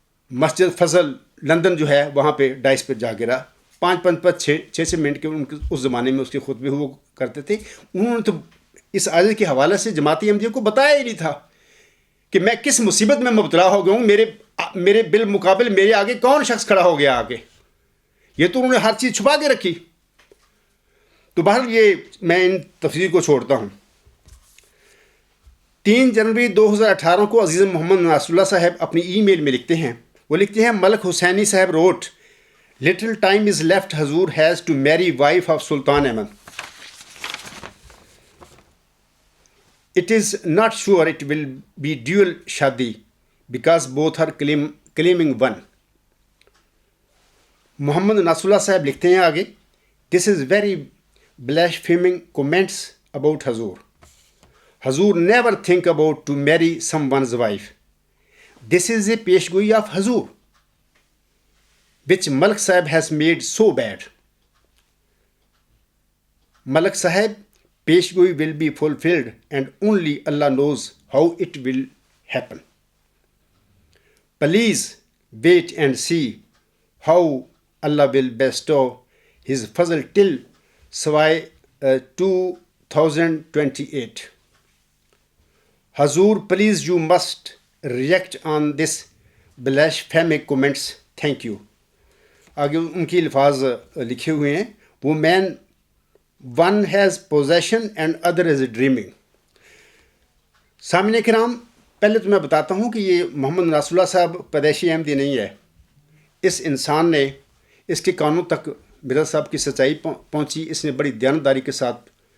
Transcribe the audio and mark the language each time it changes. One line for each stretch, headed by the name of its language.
Urdu: مسجد فضل London جو ہے وہاں پہ ڈائس پہ جا گرا۔ 5 منٹ کے اس زمانے میں اس کے خطبے ہوا کرتے تھے۔ انہوں نے تو اس آیت کے حوالے سے جماعت احمدیہ کو بتایا ہی نہیں تھا کہ میں کس مصیبت میں مبتلا ہو گیا ہوں، میرے بالمقابل میرے آگے کون شخص کھڑا ہو گیا آگے۔ یہ تو انہوں نے ہر چیز چھپا کے رکھی۔ تو بہرحال یہ میں ان تفصیل کو چھوڑتا ہوں۔ 3 جنوری 2018 کو عزیز محمد ناصر اللہ صاحب اپنی ای میل میں لکھتے ہیں، وہ لکھتے ہیں ملک حسینی صاحب route
English: little time is left Hazur has to marry wife of Sultan Ahmed. It is not sure it will be dual shadi because both are claiming one.
Urdu: محمد ناصر اللہ صاحب لکھتے ہیں آگے،
English: this is very blaspheming comments about Hazur. Hazur never think about to marry someone's wife. This is a peshgoi of Hazur, which Malik Sahib has made so bad. Malik Sahib, peshgoi will be fulfilled and only Allah knows how it will happen. Please wait and see how Allah will bestow His fazl till Sawai 2028. Hazur, please you must react on this blasphemic comments. Thank you.
Urdu: آگے ان کی الفاظ لکھے ہوئے ہیں، وہ
English: Man one has position and other is dreaming.
Urdu: سامعین کرام، پہلے تو میں بتاتا ہوں کہ یہ محمد ناصر اللہ صاحب پیدائشی احمدی نہیں ہے۔ اس انسان نے، اس کے کانوں تک مرزا صاحب کی سچائی پہنچی، اس نے بڑی دیانتداری کے ساتھ،